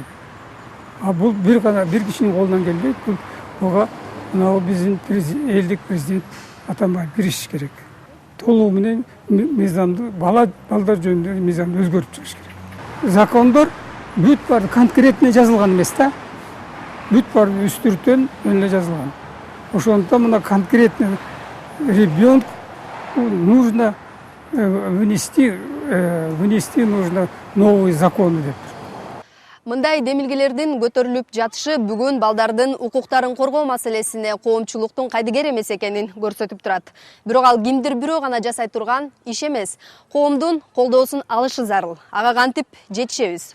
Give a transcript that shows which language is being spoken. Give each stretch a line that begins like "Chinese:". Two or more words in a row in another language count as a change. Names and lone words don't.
Kyrgyz: А бул бир кишинин колунан келбейт, буга мына биздин элдик президент Атамбаев киришиш керек. Толугу менен мыйзамды, балдар жөнүндө мыйзамды өзгөртүп чыгыш керек. Закондор бүт бар конкретно жазылган эмес да. Бүт бар үстүртөн эле жазылган. Ошондуктан мына
Russian: конкретно ребенку нужно внести нужно новый закон деп.
Kyrgyz: Мындай демилгелердин көтөрүлүп жатышы бүгүн балдардын укуктарын коргоо маселесине коомчулуктун кайдыгер эмес экенин көрсөтүп турат. Бирок ал кимдир бирөө гана жасай турган иш эмес. Коомдун колдоосун алышы зарыл. Ага кантип жетишебиз?